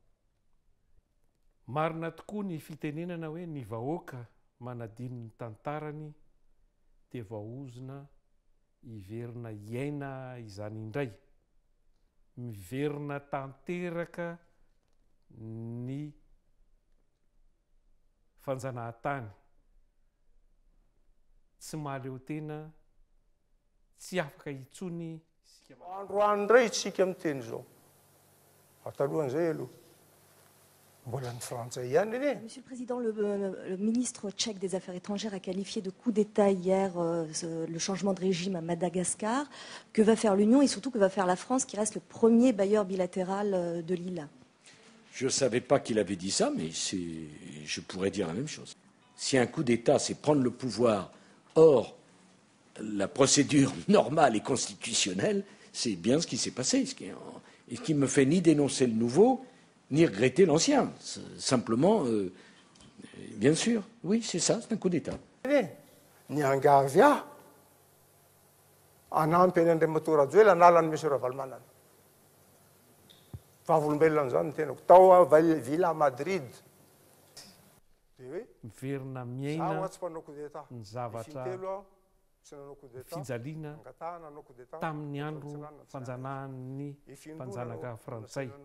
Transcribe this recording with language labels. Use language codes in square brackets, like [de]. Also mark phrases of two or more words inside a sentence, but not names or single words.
[mg] Marina tokoa ny fitenenana hoe ny vahoaka manadino ny tantarany dia vahaozona hiverina iaina izany indray, miverina tanteraka ny fanjanahantany, tsy mahaleo tena, tsy afaka hitsony. Androany indray tsika miteny zao atalohan'izay aloha mbola ny frantsay ihany anie. [fr] Monsieur le Président, le ministre tchèque des Affaires étrangères a qualifié de coup d'État hier le changement de régime à Madagascar. Que va faire l'Union et surtout que va faire la France qui reste le premier bailleur bilatéral de l'île? Je ne savais pas qu'il avait dit ça, mais je pourrais dire la même chose. Si un coup d'État, c'est prendre le pouvoir hors la procédure normale et constitutionnelle, c'est bien ce qui s'est passé. Et ce qui me fait ni dénoncer le nouveau, ni regretter l'ancien. Simplement, bien sûr, oui, c'est ça, c'est un coup d'État. [mg] Niangavia, anampy eny Andriamatorajoela nalany misy Ravalmanana. Fahavolombelona zany ny tenako tao Villa Madrid. Miverina miaina ny zavatra fijaliana tamin'ny andro fanjanahan'ny mpanjanaka frantsay.